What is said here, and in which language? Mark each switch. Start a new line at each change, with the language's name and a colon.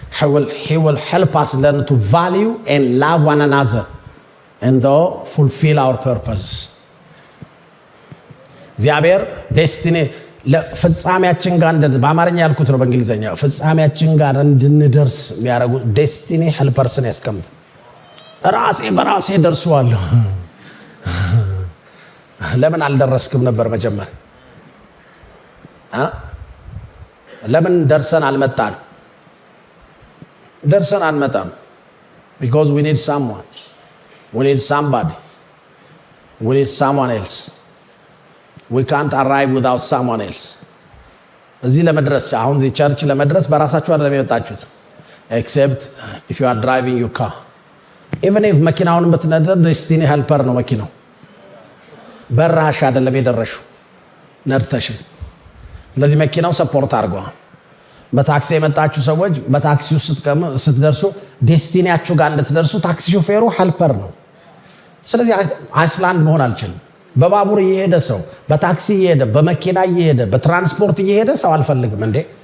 English: He will help us learn to value and love one another and fulfill our purposes.
Amharic: እግዚአብሔር ዴስቲኒ ፍጻሜያችን ጋር በአማርኛ ያልኩት ነው በእንግሊዘኛ ፍጻሜያችን ጋር እንድንደርስ የሚያደርጉ ዴስቲኒ ሄልፐርስን ያስቀምጥ። በራሴ ደርሰዋለሁ። ለምን አልደረስክም ነበር መጀመር? ለምን ደርሰን አልመጣም?
English: because we need someone, we need somebody, we need someone else. We can't arrive without someone else.
Amharic: እዚህ ለመድረስ አሁን እዚህ ቸርች ለመድረስ በራሳችሁ አይደለም የመጣችሁት
English: except if you are driving your car. even if
Amharic: መኪናውን ብትነዳ ዴስቲኒ ሄልፐር ነው መኪናው። በራሽ አይደለም የደረሽው ነርተሽ። ስለዚህ መኪናው ሰፖርት አድርጓል። በታክሲ የመጣችሁ ሰዎች በታክሲው ስትደርሱ ዴስቲኒያችሁ ጋር እንድትደርሱ ታክሲ ሾፌሩ ሄልፐር ነው። ስለዚህ አይስላንድ መሆን አልችልም። በባቡር እየሄደ ሰው፣ በታክሲ እየሄደ፣ በመኪና እየሄደ፣ በትራንስፖርት እየሄደ ሰው አልፈልግም እንዴ?